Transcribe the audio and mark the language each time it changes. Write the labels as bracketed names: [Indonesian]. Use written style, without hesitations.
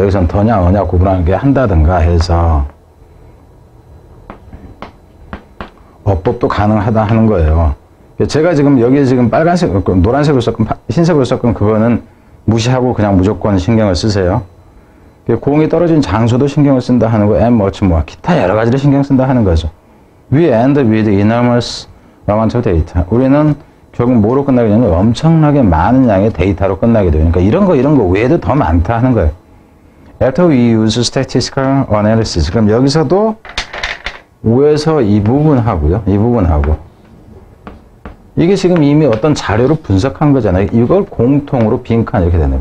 [Korean] 여기서는 더냐 어냐 구분하게 한다든가 해서 어법도 가능하다 하는 거예요. 제가 지금 여기 지금 빨간색, 노란색으로 썼건 흰색으로 썼건 그거는 무시하고 그냥 무조건 신경을 쓰세요. 공이 떨어진 장소도 신경을 쓴다 하는 거, [English] and much more. [Korean] 기타 여러 가지를 신경 쓴다 하는 거죠. [English] We end with enormous amount of data. [Korean] 우리는 결국 뭐로 끝나게 되냐면 엄청나게 많은 양의 데이터로 끝나게 돼요. 그러니까 이런 거 외에도 더 많다 하는 거예요. [English] After we use statistical analysis. [Korean] 그럼 여기서도 위에서 이 부분하고요. 이 부분하고. 이게 지금 이미 어떤 자료로 분석한 거잖아요. 이걸 공통으로 빈칸 이렇게 되네요.